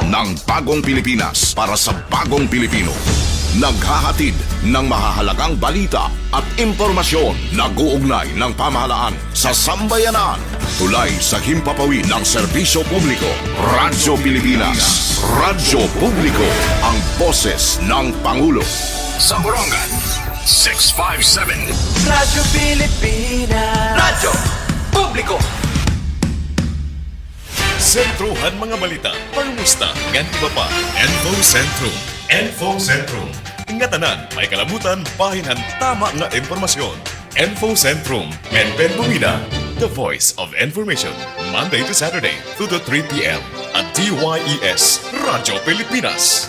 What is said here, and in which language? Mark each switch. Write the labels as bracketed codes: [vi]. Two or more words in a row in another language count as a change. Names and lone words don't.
[tl] Ng bagong Pilipinas para sa bagong Pilipino. Naghahatid ng mahahalagang balita at impormasyon na guugnay ng pamahalaan sa sambayanan. Tulay sa himpapawid ng serbisyo publiko. Radyo Pilipinas. Radyo Publiko. Ang boses ng Pangulo. Sa Borongan, 657. Radyo Pilipinas. Radyo Publiko. [war] Sentruhan mga balita, pangumusta, ngan iba pa, Info Sentrum. Info Sentrum. Ingatanan, may kalabutan, bahinan, tama nga informasyon. Info Sentrum, Menpen Bumida, [en] the voice of information. Monday to Saturday, 2 to 3 p.m. at DYES, Radyo Pilipinas.